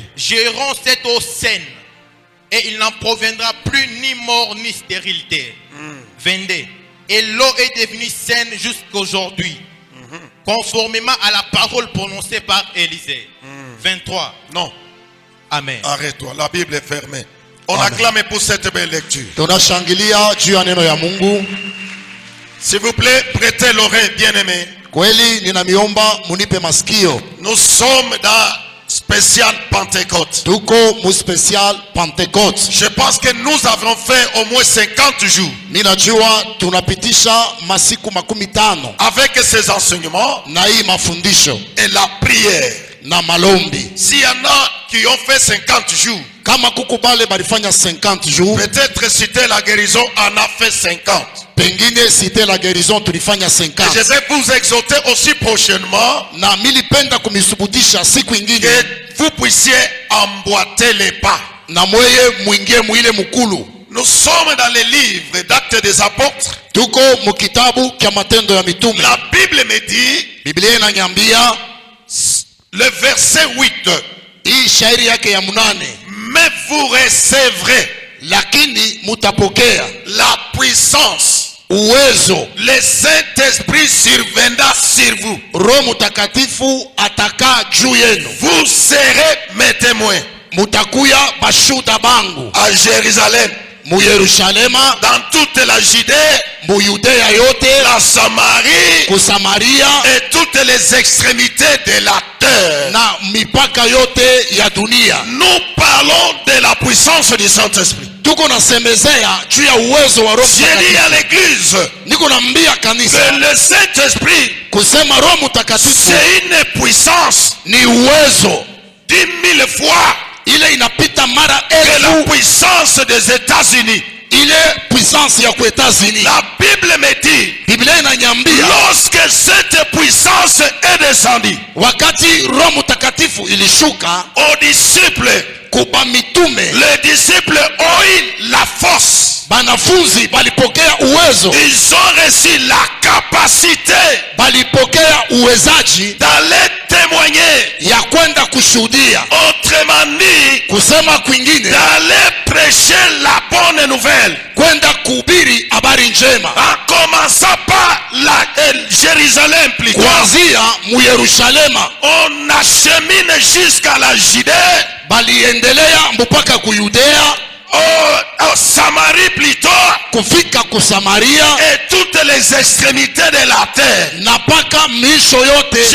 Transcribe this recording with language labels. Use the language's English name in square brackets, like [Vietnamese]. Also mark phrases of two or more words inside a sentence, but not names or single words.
[French] Je rends cette eau saine, et il n'en proviendra plus ni mort ni stérilité. 22. Et l'eau est devenue saine jusqu'aujourd'hui, conformément à la parole prononcée par Élisée. 23. Non, Amen. arrête-toi. La Bible est fermée. On Amen. acclame pour cette belle lecture. [Swahili] Tunashangilia juu ya neno ya Mungu. [French] S'il vous plaît, prêtez l'oreille, bien-aimés. [Swahili] Kweli ninamiomba munipe masikio. [French] Nous sommes dans spécial Pentecôte. [Swahili] Tuko mu [French] special Pentecote. Je pense que nous avons fait au moins 50 jours [Swahili] Ninajua tunapitisha masiku 50 [French] avec ces enseignements [Swahili] na hii mafundisho [French] et la prière. [Swahili] na malombi. [French] S'il y en a qui ont fait 50 jours, [Swahili] Kama kukubale balifanya 50 jours, [French] peut-être citer la guérison en a fait 50. [Swahili] pengine [French] citer la guérison [Swahili] tulifanya 50. [French] Et je vais vous exhorter aussi prochainement [Swahili] Na milipenda kumisubutisha siku ingine [French] que vous puissiez emboîter les pas. [Swahili] na mweye mwingie mwile mukulu. [French] Nous sommes dans les livres d'Actes des Apôtres. [Swahili] Tuko mukitabu kya matendo ya mitume. [French] La Bible me dit, [Swahili] Biblia inanyambia [French] le verset 8, [Swahili] hii shairi yake ya 8, [French] mais vous recevrez [Swahili] lakini mutapokea [French] la puissance, [Swahili] uwezo, [French] le Saint-Esprit surviendra sur vous. [Swahili] Roho Mtakatifu atakaa juu yenu. [French] Vous serez mes témoins [Swahili] Mutakuya bashuda bangu [French] à Jérusalem, [Swahili] mu Yerusalema, [French] dans toute la Judée, [Swahili] mu Yudea yote, [French] la Samarie [Swahili] ku Samaria [French] et toutes les extrémités de la terre. [Swahili] na mipaka yote ya dunia. [French] Nous parlons de la puissance du Saint-Esprit. [Swahili] Tuko nasemezea juu ya uwezo wa Roho [French] J'ai dit à [Swahili] Mtakatifu. [French] l'église [Swahili] Niko naambia kanisa [French] que le Saint-Esprit, [Swahili] kusema Roho Mtakatifu [French] c'est une puissance [Swahili] ni uwezo [French] 10 000 fois [Swahili] ile inapita mara [French] que la [Swahili] elfu [French] puissance des États-Unis. [Swahili] ile puissance ya États-Unis. [French] La Bible me dit, [Swahili] Biblia inanyambia [French] lorsque cette puissance est descendue [Swahili] wakati Roho Mtakatifu ilishuka [French] aux disciples, [Swahili] kuba mitume, [French] les disciples ont eu la force. [Swahili] banafunzi balipokea uwezo, [French] Ils ont reçu la capacité [Swahili] balipokea uwezaji [French] d'aller témoigner. [Swahili] ya kwenda kushuhudia, [French] Autrement dit, [Swahili] kusema kwingine, [French] d'aller prêcher la bonne nouvelle. [Swahili] kwenda kuhubiri habari njema, [French] En commençant par Jérusalem plutôt. [Swahili] kuanzia mu Yerusalema [French] On achemine jusqu'à la Judée, [Swahili] baliendelea mpaka ku Yudea, [French] au Samarie plutôt, [Swahili] kufika ku Samaria [French] et toutes les extrémités de la terre. [Swahili] na paka miisho yote ya